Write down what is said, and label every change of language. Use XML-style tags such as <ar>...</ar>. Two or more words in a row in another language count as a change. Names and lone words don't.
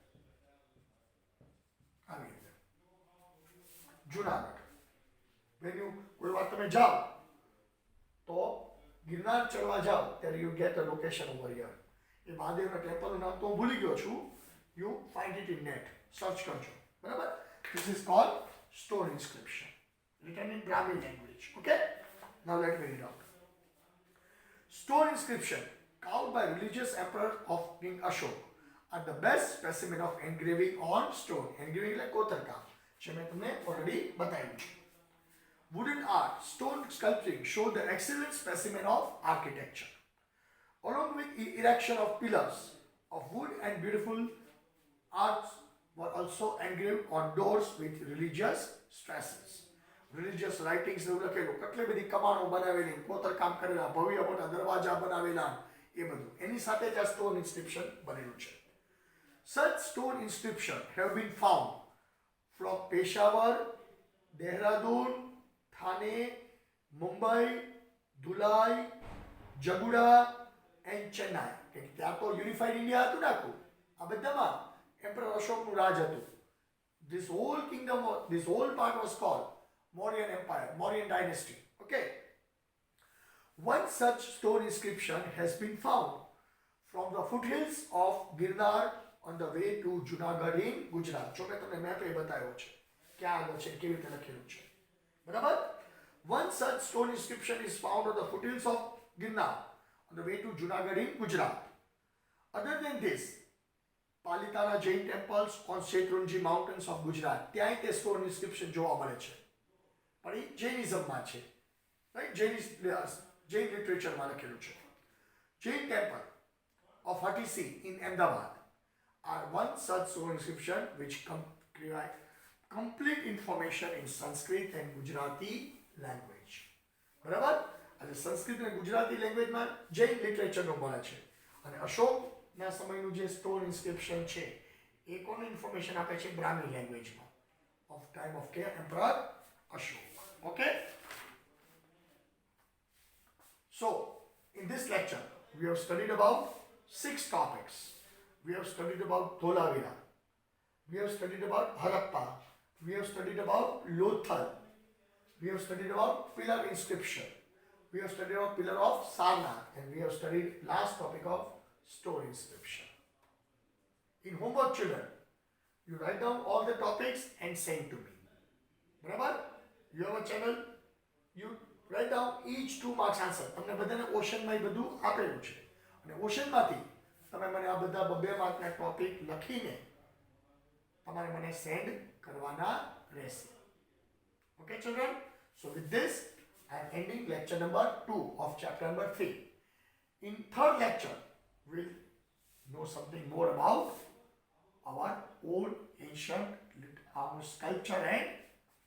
<gu>આવી રીતે જુનાગઢ કોઈ વાર તમે જાઓ તો ગિરનાર ચડવા જાઓ ત્યારે</gu> <en>you get a location over here.</en> <gu>એ મહાદેવના ટેમ્પલનું નામ તો હું ભૂલી ગયો છું,</gu> <en>you find it in net,</en> <gu>સર્ચ કરજો, બરાબર.</gu> <en>this is called stone inscription written in Brahmi language. Okay, now let me read out. Stone inscription carved by religious emperor of King Ashok are the best specimen of engraving on stone. Engraving like kotarkam,</en> <gu>જે મેં તમને already બતાવ્યું છે.</gu> <en>Wooden art, stone sculpting show the excellent specimen of architecture. Along with the erection of pillars of wood and beautiful arts were also engraved on doors with religious stresses. religious writings</en> <gu>એવું લખેલું, કેટલી બધી કમાણો બનાવેલી, કોતરકામ કરેલા, ભવ્ય મોટા દરવાજા બનાવેલા, એ બધું એની સાથે જ આ</gu> <en>stone inscription</en> <gu>બનેલું છે.</gu> <en>Such stone inscription have been found from Peshawar, Dehradun, Thane, Mumbai, Dhulai, Jaguda and Chennai.</en> <gu>કે ત્યાં તો</gu> <en>unified India</en> <gu>હતું ને આખું, આ બધામાં એમ્પરર અશોકનું રાજ હતું.</gu> <en>This whole kingdom, this whole part was called Mauryan Empire, Mauryan Dynasty. Okay. One such stone inscription has been found from the foothills of Girnar on the way to Junagadh in Gujarat.</en> <gu>જો મેં તમને મેપ એ બતાવ્યો છે ક્યાં આગળ છે, કેવી રીતે લખેલું છે, બરાબર.</gu> <en>One such stone inscription is found on the foothills of Girnar on the way to Junagadh in Gujarat. Other than this, Palitana Jain temples on Shetronji mountains of Gujarat,</en> <gu>ત્યાં તે</gu> <en>stone inscription</en> <gu>જોવા મળે છે. પણ એ જૈનિઝમમાં છે, રાઈટ, જૈન લિટરેચરમાં લખેલું છે.</gu> <en>Jain temple of Hatisi in Ahmedabad are one such stone inscription which provide complete information in Sanskrit and Gujarati language.</en> <gu>બરાબર, અને સંસ્કૃત અને ગુજરાતી લેંગ્વેજમાં જૈન લિટરેચરનો મળે છે. અને અશોકના સમયનું જે</gu> <en>stone inscription</en> <gu>છે એ કોને ઇન્ફોર્મેશન આપે છે?</gu> <en>Brahmi languageમાં, of time of કે એમ્પરર Ashok. Okay, so in this lecture we have studied about 6 topics. We have studied about Dholavira, we have studied about Harappa, we have studied about Lothal, we have studied about pillar inscription, we have studied about pillar of Sarnath, and we have studied last topic of stone inscription. In homework, children, you write down all the topics and send to me.</en> <gu>બરાબર,</gu> <en>you have a channel, you write down each 2 marks answer.</en> <gu>તમને બધાને ઓશનમાં એ બધું આપેલું છે અને ઓશનમાંથી તમે મને આ બધા 2 માર્કના ટોપિક લખીને તમારે મને સેન્ડ કરવાના રહેશે.</gu> <en>Okay children, so with this I am ending lecture number 2 of chapter number 3. In third lecture, we'll know something more about our old ancient sculpture and architecture.</en>